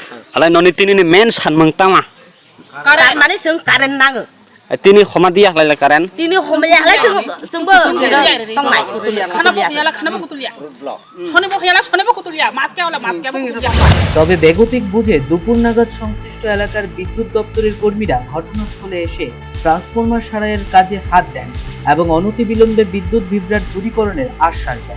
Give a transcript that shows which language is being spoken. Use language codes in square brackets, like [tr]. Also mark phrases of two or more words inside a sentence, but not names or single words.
[trp] हालाय ननि तिनिनि मेन सानमों तामा कारेन्ट माने जों कारेन्ट नाङो तिनि खमा दिया हालाय कारेन्ट तिनि खमाया हालाय जोंबो तंनाय [bn] তবে বেগতিক বুঝে দুপুর নাগাদ সংশ্লিষ্ট এলাকার বিদ্যুৎ দপ্তরের কর্মীরা ঘটনাস্থলে এসে ট্রান্সফরমার সারাইয়ের কাজে হাত দেন এবং অনতিবিলম্বে বিদ্যুৎ বিভ্রাট দূরীকরণের আশ্বাস দেন।